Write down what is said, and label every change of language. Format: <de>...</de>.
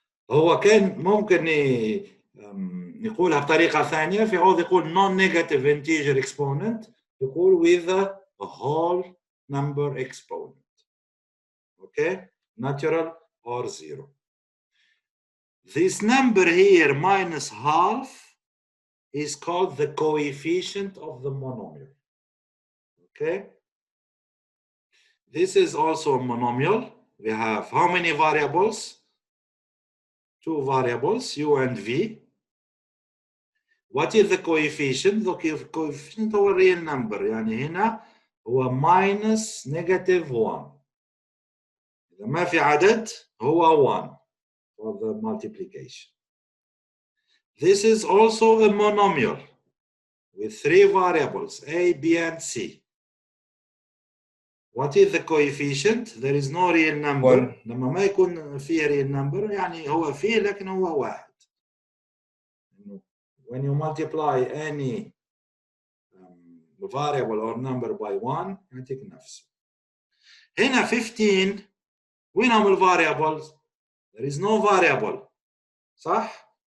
<ar>هو كان ممكن يقولها بطريقة ثانية، في عوض يقول</ar> <en>non-negative integer exponent</en> <ar>يقول</ar> <en>with a whole number exponent. Okay, natural or zero. This number here minus half is called the coefficient of the monomial. Okay, this is also a monomial. We have how many variables? Two variables, u and v. What is the coefficient? The coefficient هو real number.</en> <ar>يعني هنا هو</ar> <en>minus negative 1.</en> <ar>إذا ما في عدد هو 1</ar> <en>for the multiplication. This is also a monomial with 3 variables A, B, and C. What is the coefficient? There is no real number. One.</en> <ar>لما ما يكون فيه real number يعني هو فيه لكن هو واحد.</ar> <en>When you multiply any variable or number by 1</en> <ar>يعطيك نفسه. هنا 15 وين هم الفاريبلز؟</ar> <en>There is no variable.</en> <ar>صح؟</ar>